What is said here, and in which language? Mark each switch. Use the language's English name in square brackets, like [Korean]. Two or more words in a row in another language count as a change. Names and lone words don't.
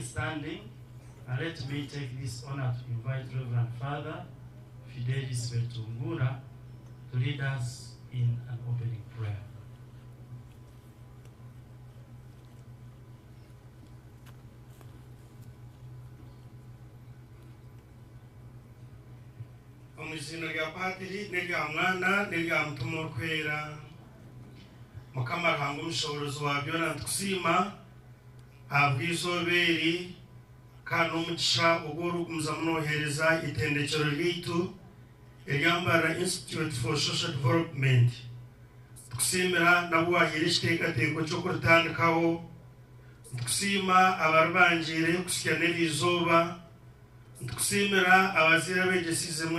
[English] standing, let me take this honor to invite Reverend Father Fidelis Betungura to lead us in an opening prayer. [Tooro] Omuzina lya patiri nelya mwana nelya mutumo kwera mukama hangu mushoborozi wa byona ntukusima abwizoberi kandi umugisha ugurukumza munohereza itendekero ry'itu eryambara Institute for Social Development tukusimira nabo wahira ekiteekateeko ky'okurutandikaho tukusima abarubangire kusikya n'eriizooba tukusimira abazira begesizemu